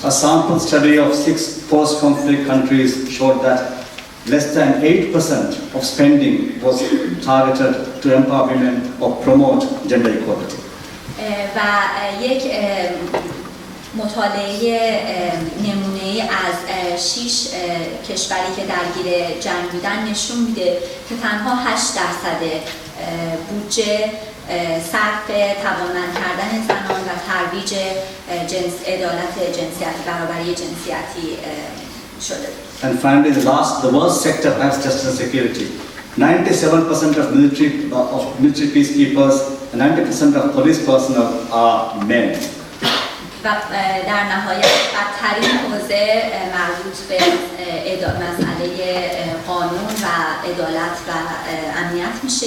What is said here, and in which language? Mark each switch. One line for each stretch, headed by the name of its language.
English: A sample study of 6 post-conflict countries showed that less than 8% of spending was targeted to empower women or promote gender equality.
Persian: و یک مطالعه نمونه‌ای از 6 کشوری که درگیر جنگ بودن نشون میده که تنها 8% بودجه صرف توانمند کردن زنان و ترویج عدالت جنسیتی، برابری جنسیتی شده.
English: And finally, the worst sector has justice and security. 97% of military peacekeepers and 90% of police personnel are men.
Persian: و در نهایت بدترین حوزه مربوط به مسئله قانون و عدالت و امنیت میشه.